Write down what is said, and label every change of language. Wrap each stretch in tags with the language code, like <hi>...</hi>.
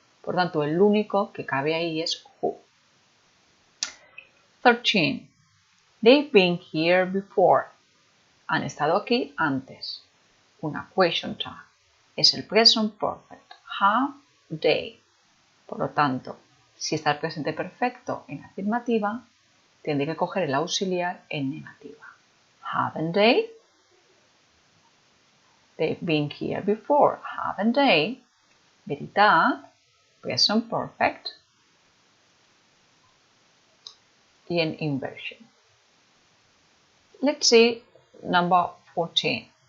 <es>Por tanto, el único que cabe ahí es who. 13.</es> <en>They've been here before.</en> <es>Han estado aquí antes. Una question tag. Es el present perfect.</es> <en>Have they.</en> <es>Por lo tanto, si está el presente perfecto en afirmativa, tendré que coger el auxiliar en negativa.</es> <en>Haven't they? They've been here before. Haven't they?</en> <ca>Veritat.</ca> <en>Present perfect.</en> <es>Y en inversion.</es> <en>Let's see number 14.</en>